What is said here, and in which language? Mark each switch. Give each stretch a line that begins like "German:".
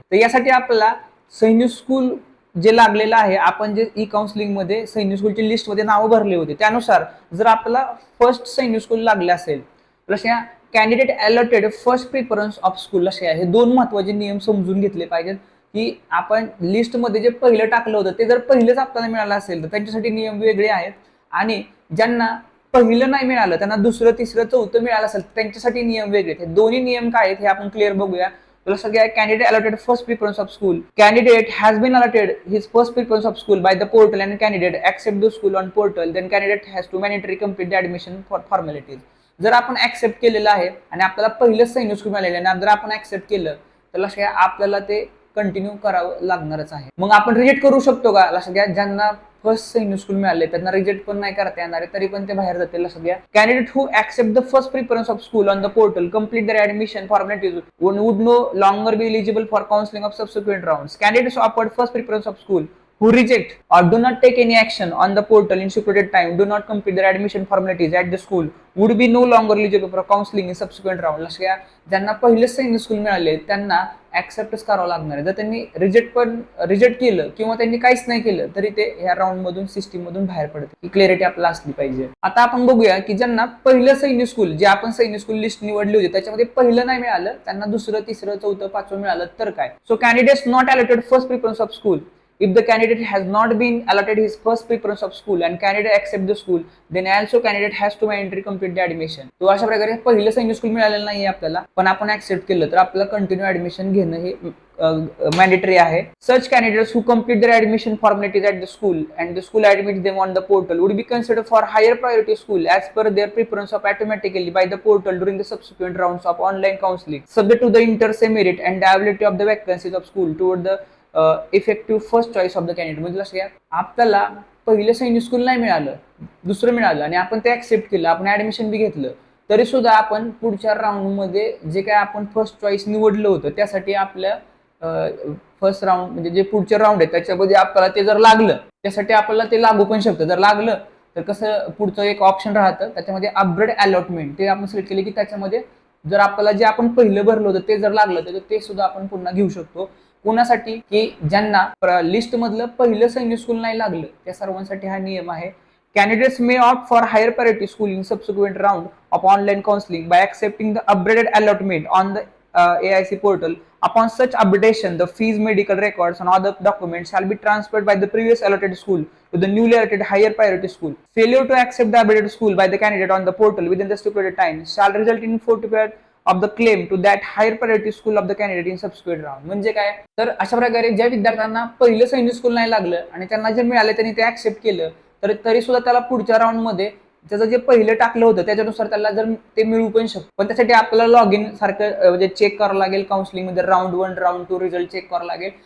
Marathi: तर यासाठी आपल्याला सैनिक स्कूल जे लागलेलं आहे, आपण जे ई काउन्सिलिंग मध्ये सैनिक स्कूलची लिस्ट मध्ये नावं भरले होते त्यानुसार जर आपला फर्स्ट सैनिक स्कूल लागले असेल तर अशा
English: candidate allotted first preference of school
Marathi: असे आहे. हे दोन महत्वाचे नियम समजून घेतले पाहिजेत की आपण लिस्ट मध्ये जे पहिलं टाकलं होतं ते जर पहिलेच आपल्याला मिळालं असेल तर त्यांच्यासाठी नियम वेगळे आहेत, आणि ज्यांना पहिलं नाही मिळालं त्यांना दुसरं तिसरं चौथं मिळालं असेल त्यांच्यासाठी नियम वेगळे आहेत. हे दोन्ही नियम काय आहेत हे आपण क्लिअर बघूया.
English: Candidate allotted first preference of school. Candidate has been allotted his first preference of school by the portal and candidate accept the school on portal. Then candidate has to mandatory complete the admission for formalities.
Marathi: जर आपण accept केलेलं आहे आणि आपल्याला पहिलं सैनिक school मिळालेलं आहे, जर आपण ऍक्सेप्ट केलं तर लक्षात घ्या आपल्याला ते कंटिन्यू करावं लागणारच आहे. मग आपण रिजेक्ट करू शकतो का? लक्षात घ्या ज्यांना फर्स्ट सैनिक स्कूल मिळाले त्यांना रिजेक्ट पण नाही करता येणार आहे, तरी पण ते बाहेर जातील. लक्षात घ्या
English: Candidate who accept the first preference of school on the portal complete their admission formalities would no longer be eligible for counselling of subsequent rounds. Candidates offered first preference of school who reject or do not take any action on the portal in stipulated time, do not complete their admission formalities at the school, would be no longer eligible for counseling in subsequent round.
Marathi: लक्षात घ्या ज्यांना पहिलेच सैनिक school मिळाले त्यांना ऍक्सेप्टच करावं लागणार आहे. जर त्यांनी रिजेक्ट केलं किंवा त्यांनी काहीच नाही केलं तरी ते ह्या राऊंड मधून सिस्टीम मधून बाहेर पडते. ही क्लॅरिटी आपल्याला असली पाहिजे. आता आपण बघूया की ज्यांना पहिलं सैनिक स्कूल जे आपण सैनिक स्कूल लिस्ट निवडली होती त्याच्यामध्ये पहिलं नाही मिळालं त्यांना दुसरं तिसरं चौथं पाचवं मिळालं तर काय.
English: So candidates not allotted first preference of school. If the candidate has not been allotted his first preference of school and candidate accept the school, then also candidate has to mandatory complete the admission.
Marathi: तो अशा प्रकारे पहिलं सैनिक school मिळालेलं नाहीये आपल्याला, पण आपण ऍक्सेप्ट केलं तर आपल्याला कंटिन्यू ऍडमिशन घेणं हे मॅन्डेटरी आहे.
English: Such candidates who complete their admission formalities at the school and the school admits them on the portal would be considered for higher priority school as per their preference of automatically by the portal during the subsequent rounds of online counseling, subject to the inter se merit and the availability of the vacancies of school toward the effective first choice of the candidate.
Marathi: म्हणजे लक्षात घ्या आपल्याला पहिलं सैनिक school नाही मिळालं, दुसरं मिळालं आणि आपण ते ऍक्सेप्ट केलं, आपण ऍडमिशन बी घेतलं, तरी सुद्धा आपण पुढच्या राऊंड मध्ये जे काय आपण फर्स्ट चॉईस निवडलं होतं त्यासाठी आपल्या फर्स्ट राऊंड म्हणजे जे पुढचे राऊंड आहे त्याच्यामध्ये आपल्याला ते जर लागलं त्यासाठी आपल्याला ते लागू पण शकतं. जर लागलं तर कसं पुढचं एक ऑप्शन राहतं त्याच्यामध्ये अपग्रेड अलॉटमेंट, ते आपण सिलेक्ट केले की त्याच्यामध्ये जर आपल्याला जे आपण पहिलं भरलं होतं ते जर लागलं तर ते सुद्धा आपण पुन्हा घेऊ शकतो. कोणासाठी की ज्यांना लिस्ट मधलं पहिलं सैनिक स्कूल नाही लागलं त्या सर्वांसाठी हा नियम आहे.
English: Candidates may opt for higher priority school in subsequent round of online counselling by accepting the upgraded allotment on the AIC portal. Upon such updation, the fees, medical records, and other documents shall be transferred by the previous allotted school to the newly allotted higher priority school. Failure to accept the updated school by the candidate on the portal within the stipulated time shall result in forfeit of the claim to that higher priority school of the candidate in subsequent round.
Marathi: म्हणजे काय तर अशा प्रकारे ज्या विद्यार्थ्यांना पहिलं सैनिक school नाही लागलं आणि त्यांना जे मिळाले त्यांनी ते ऍक्सेप्ट केलं तर तरी सुद्धा त्याला पुढच्या राऊंड मध्ये त्याचं जे पहिलं टाकलं होतं त्याच्यानुसार त्याला जर ते मिळू पण शकतं. पण त्यासाठी आपल्याला लॉग इन सारखं म्हणजे चेक करावं लागेल काउन्सिलिंग मध्ये, राऊंड 1 राऊंड 2 रिझल्ट चेक करावं लागेल.